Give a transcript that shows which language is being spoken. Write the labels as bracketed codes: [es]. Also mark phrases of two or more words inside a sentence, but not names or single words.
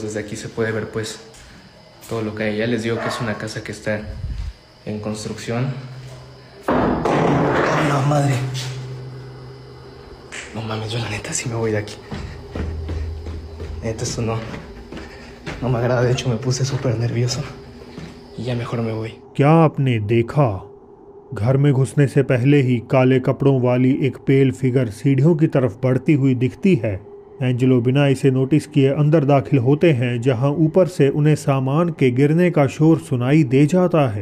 [es] Desde aquí se puede ver pues todo lo que hay. Ya les digo que es una casa que está en construcción. ¡Ay, la madre! No mames, yo la neta sí me voy de aquí. Neta, esto no me agrada. De hecho me puse súper nervioso. Y ya mejor me voy. [hi] क्या आपने देखा? घर में घुसने से पहले ही काले कपड़ों वाली एक [en] pale figure [hi] सीढ़ियों की तरफ बढ़ती हुई दिखती है। एंजेलो बिना इसे नोटिस किए अंदर दाखिल होते हैं, जहां ऊपर से उन्हें सामान के गिरने का शोर सुनाई दे जाता है।